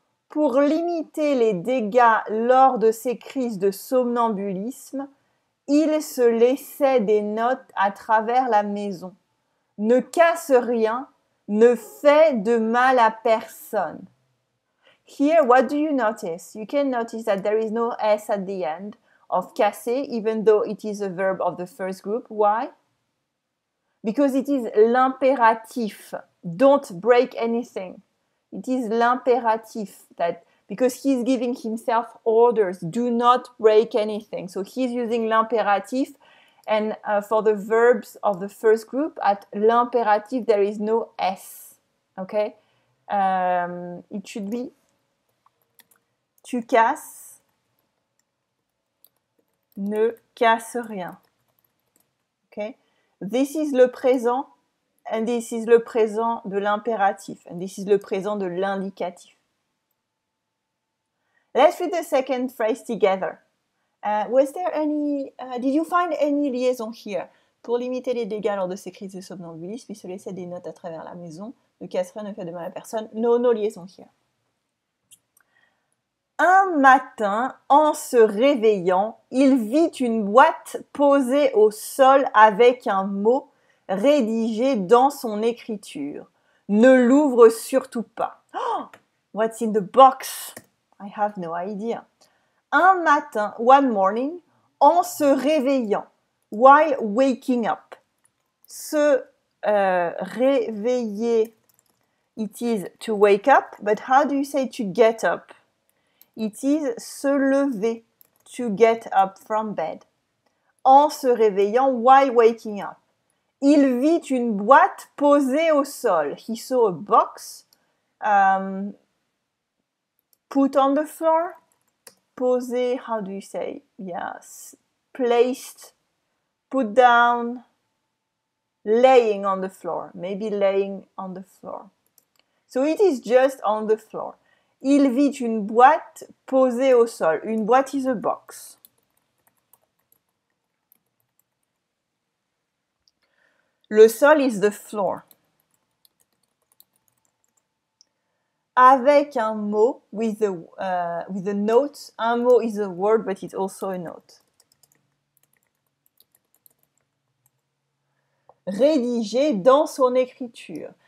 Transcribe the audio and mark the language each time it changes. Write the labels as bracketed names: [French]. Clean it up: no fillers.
[French] Pour limiter les dégâts lors de ces crises de somnambulisme, il se laissait des notes à travers la maison. Ne casse rien, ne fait de mal à personne. [English] Here, what do you notice? You can notice that there is no S at the end of casser, even though it is a verb of the first group. Why? Because it is l'impératif. Don't break anything. It is l'impératif that because he's giving himself orders, do not break anything. So he's using l'impératif, and for the verbs of the first group, at l'impératif there is no S. Okay? It should be [French] tu casses, ne casse rien. Okay? [English] This is le présent, and this is le présent de l'impératif, and this is le présent de l'indicatif. Let's read the second phrase together. Was there any, did you find any liaison here? [French] Pour limiter les dégâts lors de ces crises de somnambulisme, il se laissait des notes à travers la maison. Ne casse rien, ne fait de mal à personne. [English] No liaison here. [French] Un matin, en se réveillant, il vit une boîte posée au sol avec un mot rédigé dans son écriture. Ne l'ouvre surtout pas. [English] Oh, what's in the box? I have no idea. [French] Un matin, [English] one morning, [French] en se réveillant, [English] while waking up. Se réveiller, it is to wake up, but how do you say to get up? It is se lever, to get up from bed. [French] En se réveillant, [English] while waking up. [French] Il vit une boîte posée au sol. [English] He saw a box put on the floor. Posé, how do you say? Yes. Placed, put down, laying on the floor. Maybe laying on the floor. So it is just on the floor. [French] Il vit une boîte posée au sol. [English] Une boîte is a box. Le sol is the floor. [French] Avec un mot, [English] with a note. Un mot is a word, but it's also a note. [French] Rédiger dans son écriture.